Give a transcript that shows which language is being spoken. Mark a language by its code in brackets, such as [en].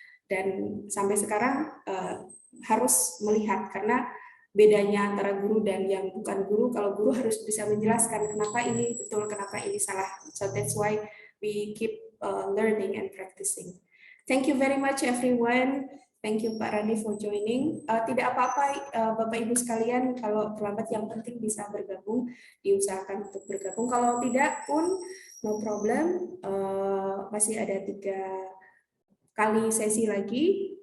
[id] Dan sampai sekarang harus melihat karena bedanya antara guru dan yang bukan guru. Kalau guru harus bisa menjelaskan kenapa ini betul, kenapa ini salah. [en] So that's why we keep learning and practicing. Thank you very much everyone. Thank you Pak Randi for joining. [id] Tidak apa-apa Bapak Ibu sekalian, kalau terlambat yang penting bisa bergabung, diusahakan untuk bergabung. Kalau tidak pun [en] no problem, [id] masih ada 3 kali sesi lagi.